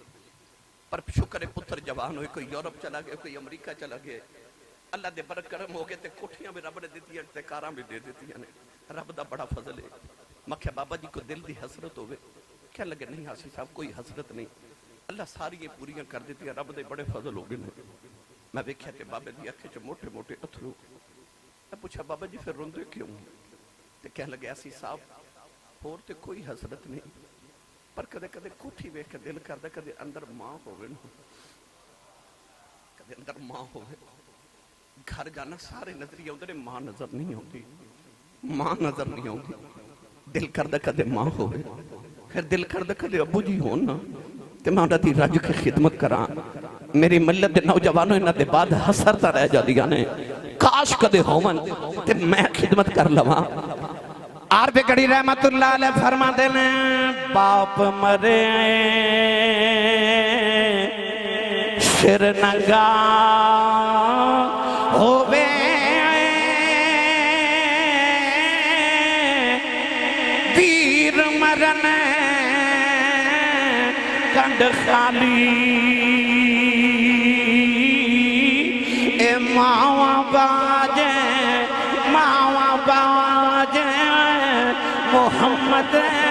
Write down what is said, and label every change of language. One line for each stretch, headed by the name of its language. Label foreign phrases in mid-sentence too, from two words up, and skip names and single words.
Punjabi: پر شکر ہے پتر جوان ہوئے کوئی یورپ چلا گیا کوئی امریکا چلا گیا اللہ دے برک کرم ہو گئے تے کوٹھیاں بھی رب نے دتیاں تے کاراں بھی دے دتیاں نے رب دا بڑا فضل ہے میں کیا بابا جی کو دل دی حسرت ہووے کیا لگے نہیں آسی صاحب کوئی حسرت نہیں اللہ ساری پوریاں کر دتیاں رب دے بڑے فضل ہو گئے میں ویکھیا کہ بابے دی اکھے چ موٹے موٹے اتھرو. میں پوچھا بابا جی پھر روندے کیوں؟ تے کہنے لگے ایسی صاحب اور تے کوئی حسرت نہیں، پر کدے کدے کوٹھی ویکھ کے دل کردا کدے اندر ماں ہوے نا، کدے اندر ماں ہوے. گھر جانا سارے نظریے ہوندے نے، ماں نظر نہیں ہوندی، ماں نظر نہیں ہوندی. دل کردا کدے ماں ہوے، پھر دل کردا کدے ابو جی ہون نا تے میں انہاں دی رج کے خدمت کراں. میری ملت دے نوجوانوں انہاں دے بعد حسرتاں رہ جاندیاں نے، کاش کدے ہون تے میں خدمت کر لواں. عارف گڑھی
Arabic: رحمت اللہ علیہ
Punjabi: فرما دینے باپ مرے سر ننگا ہووے ویر مرن کنڈ خالی اے ماواں باجے ماواں باجے محمد